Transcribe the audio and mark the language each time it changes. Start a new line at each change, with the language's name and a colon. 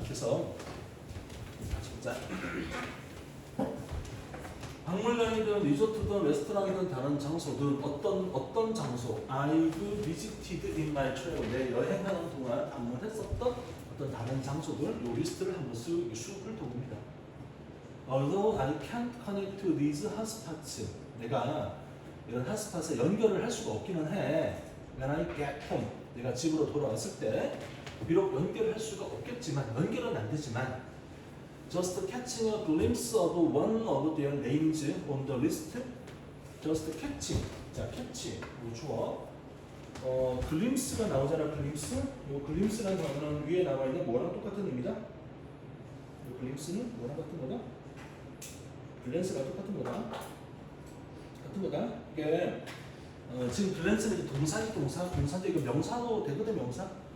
Korean: 그래서 진짜 박물관이든 리조트든 레스토랑이든 다른 장소든 어떤 장소
English: I've visited in my travel
Korean: 내 여행하는 동안 방문했었던 어떤 다른 장소들 요 리스트를 한번 쑥 훑어봅니다.
English: Although I can't connect to these hotspots
Korean: 내가 이런 핫스팟에 연결을 할 수가 없기는 해.
English: When I get home
Korean: 내가 집으로 돌아왔을 때 비록 연결할 수가 없겠지만 연결은 안 되지만
English: just catching a glimpse of one of their names on the list. just catching.
Korean: 자, catch. 이거 주어. glimpse가 나오잖아. glimpse. 이 glimpse라는 단어는 위에 나와 있는 뭐랑 똑같은 의미다? 이 glimpse는 뭐랑 같은 거다? glance가 똑같은 거다. 같은 거다. 이게 지금 glance는 동사인데 이거 명사도 되거든 명사.